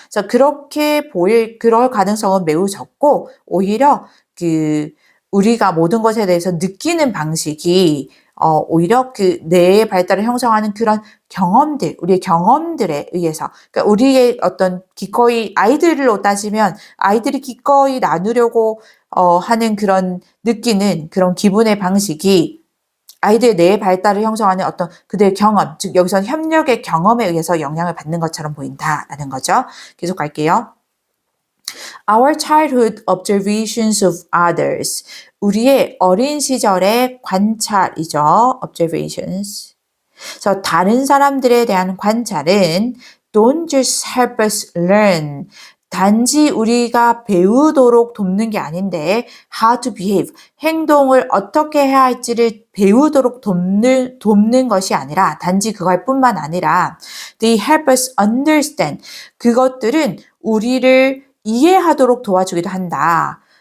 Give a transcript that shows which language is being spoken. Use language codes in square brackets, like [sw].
[ko] 그래서 그렇게 그럴 가능성은 매우 적고 오히려 우리가 모든 것에 대해서 느끼는 방식이 오히려 그 뇌의 발달을 형성하는 그런 경험들, 우리의 경험들에 의해서, 그러니까 우리의 어떤 기꺼이 아이들로 따지면 아이들이 기꺼이 나누려고 하는 그런 느끼는 그런 기분의 방식이 아이들의 뇌의 발달을 형성하는 어떤 그들의 경험, 즉 여기서 협력의 경험에 의해서 영향을 받는 것처럼 보인다라는 거죠. 계속 갈게요. [en] Our childhood observations of others. [ko] 우리의 어린 시절의 관찰이죠. observations. 그래서 다른 사람들에 대한 관찰은 [en] don't just help us learn. [ko] 단지 우리가 배우도록 돕는 게 아닌데 [en] how to behave, [ko] 행동을 어떻게 해야 할지를 배우도록 돕는 것이 아니라 단지 그걸 뿐만 아니라 [en] they help us understand. [ko] 그것들은 우리를 이해하도록 도와주기도 한다.